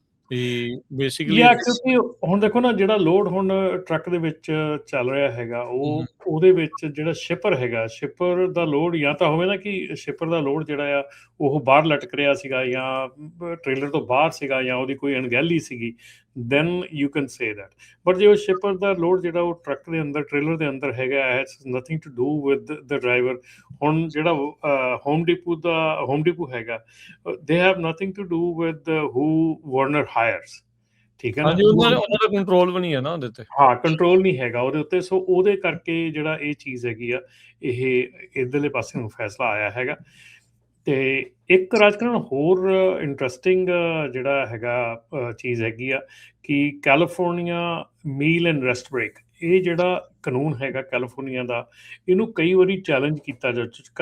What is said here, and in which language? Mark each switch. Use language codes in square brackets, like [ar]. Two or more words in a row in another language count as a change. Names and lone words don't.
[pa] ਬੇਸਿਕਲੀ ਕਿਉਂਕਿ ਹੁਣ ਦੇਖੋ ਨਾ, ਜਿਹੜਾ ਲੋਡ ਹੁਣ ਟਰੱਕ ਦੇ ਵਿੱਚ ਚੱਲ ਰਿਹਾ ਹੈਗਾ, ਉਹਦੇ ਵਿੱਚ ਜਿਹੜਾ ਸ਼ਿਪਰ ਹੈਗਾ, ਸ਼ਿਪਰ ਦਾ ਲੋਡ ਜਾਂ ਤਾਂ ਹੋਵੇ ਨਾ ਕਿ ਸ਼ਿਪਰ ਦਾ ਲੋਡ ਜਿਹੜਾ ਆ ਉਹ ਬਾਹਰ ਲਟਕ ਰਿਹਾ ਸੀਗਾ ਜਾਂ ਟ੍ਰੇਲਰ ਤੋਂ ਬਾਹਰ ਸੀਗਾ ਜਾਂ ਉਹਦੀ ਕੋਈ ਅਣਗਹਿਲੀ ਸੀਗੀ, [en] then you can say that. [pa] But ਜੇ ਉਹ ਸ਼ਿਪਰ ਦਾ ਲੋਡ ਜਿਹੜਾ ਉਹ ਟਰੱਕ ਦੇ ਅੰਦਰ, ਟ੍ਰੇਲਰ ਦੇ ਅੰਦਰ ਹੈਗਾ, [en] has nothing to do with the driver. [pa] ਹੁਣ ਜਿਹੜਾ ਹੋਮ ਡੀਪੂ ਹੈਗਾ, [en] they have nothing to do with who Warner hires. [pa] ਠੀਕ ਹੈ ਨਾ, ਉਹਨਾਂ ਦਾ ਕੰਟਰੋਲ ਵੀ ਨਹੀਂ ਹੈ ਨਾ ਉਹਦੇ ਤੇ। ਹਾਂ, ਕੰਟਰੋਲ ਨਹੀਂ ਹੈਗਾ ਉਹਦੇ ਉੱਤੇ। ਸੋ ਉਹਦੇ ਕਰਕੇ ਜਿਹੜਾ ਇਹ ਚੀਜ਼ ਹੈਗੀ ਆ, ਇਹ ਇੱਧਰਲੇ ਪਾਸੇ ਨੂੰ ਫੈਸਲਾ ਆਇਆ ਹੈਗਾ। ਤੇ ਇੱਕ ਰਾਜਕਰਨ ਹੋਰ ਇੰਟਰਸਟਿੰਗ ਜਿਹੜਾ ਹੈਗਾ ਚੀਜ਼ ਹੈਗੀ ਆ ਕਿ ਕੈਲੀਫੋਰਨੀਆ [en] meal and rest break, [pa] ਇਹ ਜਿਹੜਾ ਕਾਨੂੰਨ ਹੈਗਾ ਕੈਲੀਫੋਰਨੀਆ ਦਾ, ਇਹਨੂੰ ਕਈ ਵਾਰੀ ਚੈਲੰਜ ਕੀਤਾ ਜਾ ਚੁੱਕਾ।